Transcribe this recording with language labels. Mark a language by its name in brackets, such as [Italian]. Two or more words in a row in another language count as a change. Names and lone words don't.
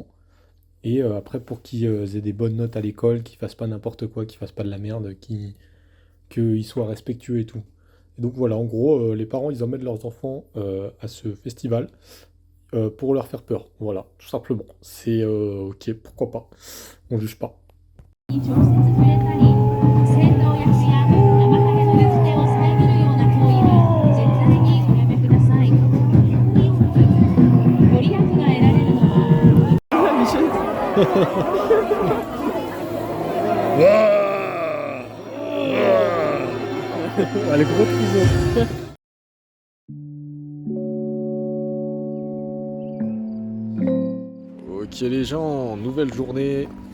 [French] Et après, pour qu'ils aient des bonnes notes à l'école, qu'ils fassent pas n'importe quoi, qu'ils fassent pas de la merde, qu'ils soient respectueux et tout. Et donc voilà, en gros, les parents, ils emmènent leurs enfants à ce festival pour leur faire peur. Voilà, tout simplement. C'est ok, pourquoi pas. On juge pas. [Japanese] に直接触れたり、先導役や生ハゲの行く手を遮るような行為は絶対におやめください。ご利益が得られるのは [French] Allez, gros prison. Ok les gens, nouvelle journée.